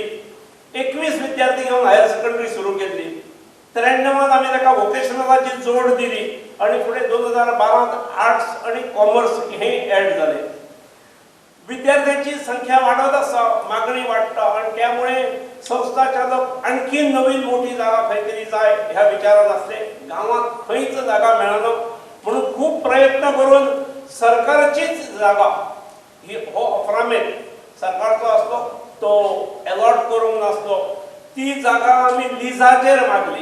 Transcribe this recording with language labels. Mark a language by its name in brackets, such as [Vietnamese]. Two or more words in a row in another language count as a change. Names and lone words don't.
[Konkani] 21 विद्यार्थी घेऊन [English] higher secondary [Konkani] सुरू केली. 93 आम्ही ताका वोकेशनलाची जोड दिली आणि पुढे 2012 आर्ट्स आणि कॉमर्स हे ऍड झाले. विद्यार्थ्यांची संख्या वाढत आसा, मागणी वाढता आणि त्यामुळे संस्था चालक आणखी नवीन मोठी जागा खंयतरी जाय ह्या विचारात असले. गावात खंयच जागा मेळना म्हणून खूप प्रयत्न करून सरकारचीच जागा ही हो अफ्रामेट सरकारचो असलो तो अलॉट करूंक नासलो, ती जागा आम्ही लिजाचेर मागली.